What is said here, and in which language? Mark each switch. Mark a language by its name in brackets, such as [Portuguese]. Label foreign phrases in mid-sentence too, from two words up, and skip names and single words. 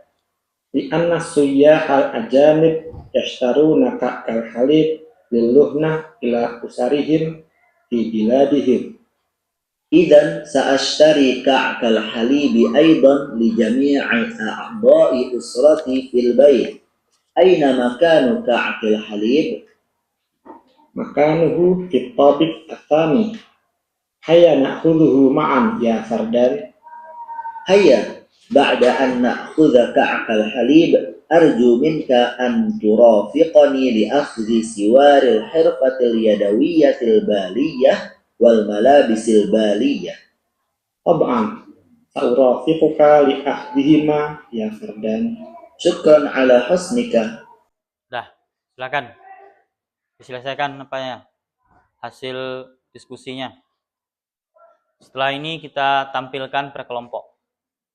[Arabic] لأن السياح الأجانب يشترون كعك الحليب للهدية إلى أسرهم في بلادهم. إذن سأشتري كعك الحليب أيضا لجميع أعضاء أسرتي في البيت. أين مكان كعك الحليب? مكانه في الطابق الثاني. هيا نأخذه معا يا فردان. هيا بعد أن نأخذ كعك الحليب أرجو منك أن ترافقني لأخذ سوار الحرفة اليدوية البالية والملابس البالية. طبعا سأرافقك لأخذهما يا فردان. شكرا على حسنك. [Indonesian] Dah, silakan. Diselesaikan apanya? Hasil diskusinya. Setelah ini kita tampilkan per kelompok.